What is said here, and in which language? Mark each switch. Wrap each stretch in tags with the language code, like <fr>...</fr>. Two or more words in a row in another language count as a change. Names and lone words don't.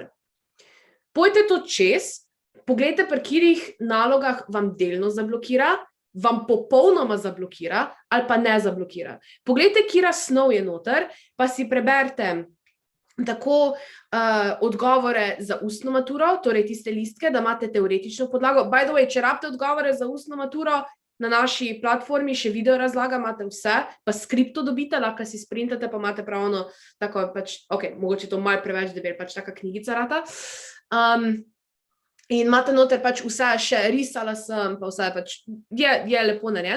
<sl>Pojte to čez, poglejte, pri katerih nalogah vam delno zablokira, vam popolnoma zablokira ali pa ne zablokira. Poglejte, katera snov je noter, pa si preberite tako odgovore za ustno maturo, torej tiste listke, da imate teoretično podlago.</sl> <en>By the way,</en> <sl>če rabite odgovore za ustno maturo, na naši platformi še video razlaga, imate vse, pa skripto dobite, lahko si sprintate, pa imate pravno tako, pač, ok, mogoče to malo preveč debel, pač taka knjigica rata. In imate noter pač vse, še risala sem, pa vse pač je lepo narejen.</sl>